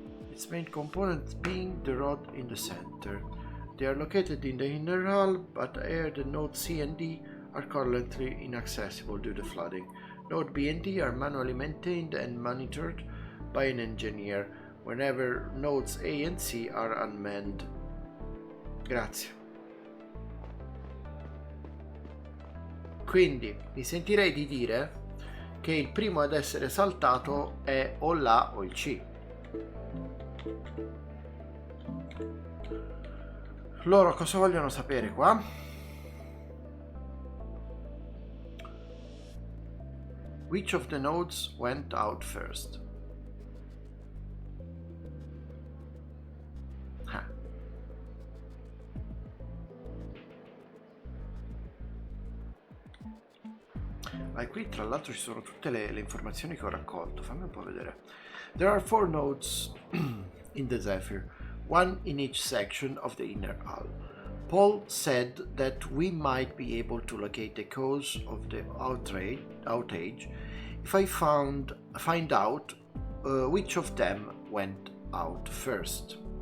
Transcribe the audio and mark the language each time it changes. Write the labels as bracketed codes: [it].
[en] Its main component being the rod in the center. They are located in the inner hull, but air the nodes C and D are currently inaccessible due to flooding. Node B and D are manually maintained and monitored by an engineer whenever nodes A and C are unmanned. [it] Grazie. Quindi mi sentirei di dire che il primo ad essere saltato è o l'A o il C. Loro cosa vogliono sapere qua? [en] Which of the nodes went out first? [it] Qui tra l'altro ci sono tutte le informazioni che ho raccolto. Fammi un po' vedere. [en] There are 4 nodes in the Zephyr, 1 in each section of the inner hull. Paul said that we might be able to locate the cause of the outage if I find out which of them went out first.